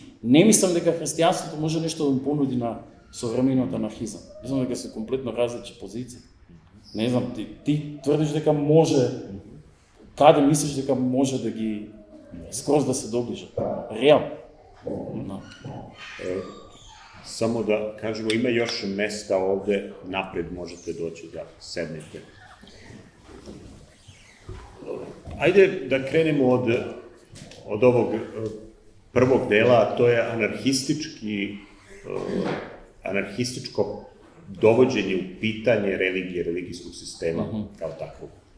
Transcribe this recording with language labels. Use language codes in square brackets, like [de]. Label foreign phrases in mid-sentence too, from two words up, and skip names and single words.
[mk] Не мислам дека христијанството може нешто да му понуди на современиот анархизам. Мислам дека се комплетно различни позиции. Не знам, ти тврдиш дека може, каде мислиш дека може да ги скроз да се доближат? Реално. No. Само да кажемо, има [sr] još mesta ovde, napred možete doći da sednete. Ajde da krenemo od ovog prvog dela, a to je anarhističko dovođenje u pitanje religije, religijskog sistema kao takvog.